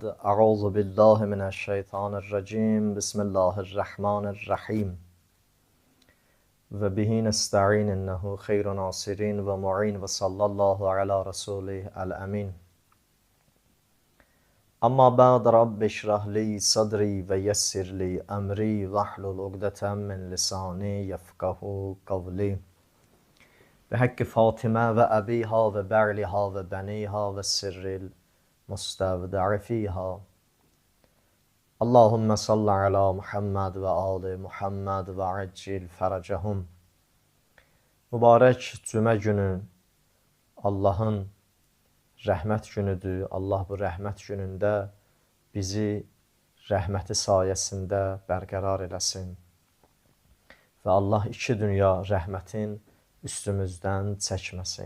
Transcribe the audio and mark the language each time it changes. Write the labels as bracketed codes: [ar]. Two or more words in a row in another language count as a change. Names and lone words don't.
[ar] أعوذ بالله من الشيطان الرجيم. بسم الله الرحمن الرحيم. وبه نستعين إنه خير ناصر ومعين وصلى الله على رسوله الأمين. أما بعد رب اشرح لي صدري ويسر لي أمري واحلل عقدة من لساني يفقهوا قولي. بحق فاطمه و أبيها و بعلها و بنيها و السر المستودع فيها اللهم صل على محمد و آل محمد و عجل فرجهم. [az] Mübarək cümə günü Allahın rəhmət günüdür. Allah bu rəhmət günündə bizi rəhməti sayəsində bərqərar eləsin. Və Allah iki dünya rəhmətin üstümüzdən çəkməsin.